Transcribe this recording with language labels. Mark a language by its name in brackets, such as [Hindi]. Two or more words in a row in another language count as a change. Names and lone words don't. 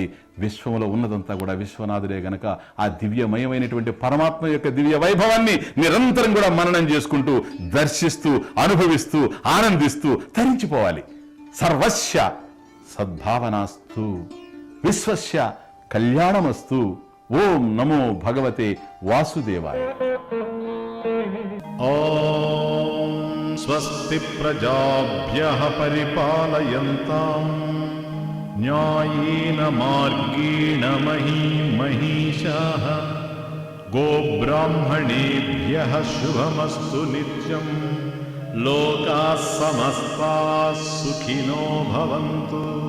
[Telugu] విశ్వంలో ఉన్నదంతా కూడా విశ్వనాథుడే గనక ఆ దివ్యమయమైనటువంటి పరమాత్మ యొక్క దివ్య వైభవాన్ని నిరంతరం కూడా మననం చేసుకుంటూ, దర్శిస్తూ, అనుభవిస్తూ, ఆనందిస్తూ తరించిపోవాలి. [Sanskrit] సర్వస్య సద్భావనాస్తు, విశ్వస్య కళ్యాణమస్తు. ఓం నమో భగవతే వాసుదేవాయ. ఓం స్వస్తి ప్రజాభ్యః పరిపాలయంతాం न्यायेन मार्गेण महीषाः गोब्राह्मणेभ्यः शुभमस्तु नित्यम् लोकाः समस्ताः सुखिनो भवन्तु